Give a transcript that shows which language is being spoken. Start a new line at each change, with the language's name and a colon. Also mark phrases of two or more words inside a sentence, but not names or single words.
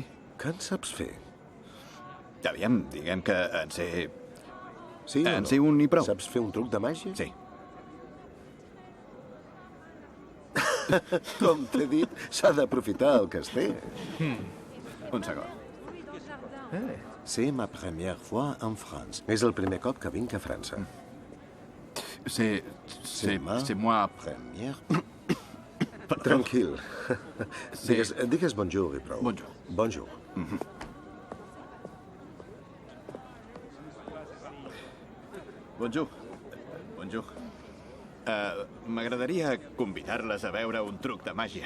Catalan: Què en saps fer? Aviam, diguem que en sé... Sí o no? En sé un i prou. Saps fer un truc de màgia? Sí. Com t'he dit, s'ha d'aprofitar el que es té. Un segon.
French: C'est ma première fois en France.
Catalan: És el primer cop que vinc a França.
French: C'est moi... Première...
Catalan: Tranquil. Digues bonjour i prou. Bonjour. Bonjour. Bonjour. Bonjour. M'agradaria convidar-les a veure un truc de màgia.